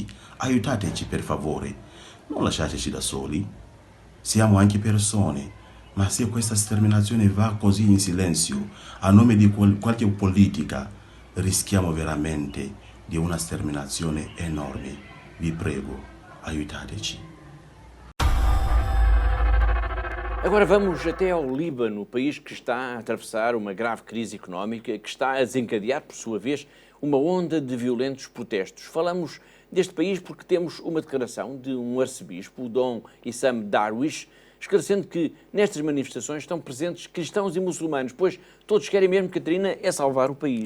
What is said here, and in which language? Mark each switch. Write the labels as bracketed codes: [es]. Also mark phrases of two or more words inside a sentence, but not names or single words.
[it] Aiutateci per favore, non lasciateci da soli. Siamo anche persone, ma se questa sterminazione va così in silenzio, a nome di qualche politica, rischiamo veramente di una sterminazione enorme. Vi prego, aiutateci. [pt] Agora vamos até ao Líbano, país que está a atravessar uma grave crise económica, que está a desencadear, por sua vez, uma onda de violentos protestos. Falamos deste país porque temos uma declaração de um arcebispo, o Dom Issam Darwish, esclarecendo que nestas manifestações estão presentes cristãos e muçulmanos, pois todos querem mesmo, Catarina, é salvar o país.